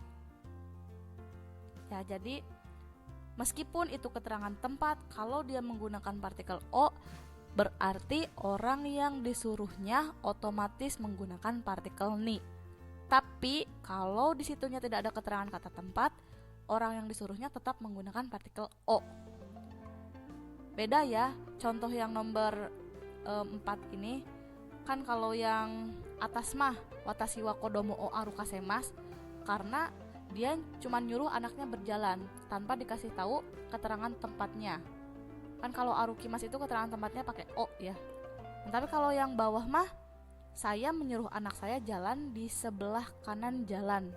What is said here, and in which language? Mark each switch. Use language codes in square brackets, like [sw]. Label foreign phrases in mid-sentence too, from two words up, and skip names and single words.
[id] Ya, jadi meskipun itu keterangan tempat, kalau dia menggunakan partikel o, berarti orang yang disuruhnya otomatis menggunakan partikel ni. Tapi kalau di situnya tidak ada keterangan kata tempat, orang yang disuruhnya tetap menggunakan partikel o. Beda ya, contoh yang nomor 4 ini, kan kalau yang atas mah [ja] 私は子供を歩かせます, [id] karena dia cuma nyuruh anaknya berjalan tanpa dikasih tahu keterangan tempatnya. Kan kalau arukimasu itu keterangan tempatnya pakai o ya. Tapi kalau yang bawah mah, saya menyuruh anak saya jalan di sebelah kanan jalan.